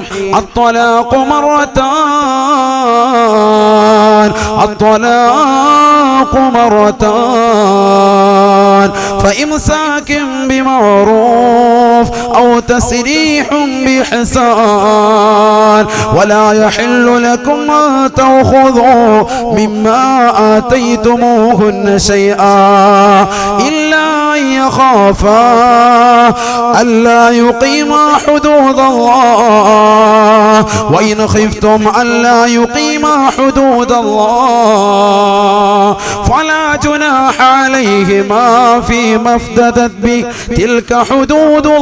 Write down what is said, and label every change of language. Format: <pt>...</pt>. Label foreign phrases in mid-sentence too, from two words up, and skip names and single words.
<ar>الطلاق مرتان الطلاق مرتان فإمساك بمعروف أو تسريح بإحسان ولا يحل لكم أن تأخذوا مما آتيتموهن شيئا إلا أن يخافا ألا يقيما حدود الله وإن خفتم ألا يقيما حدود الله فلا جناح عليهما فيما افتدت به تلك حدود</ar>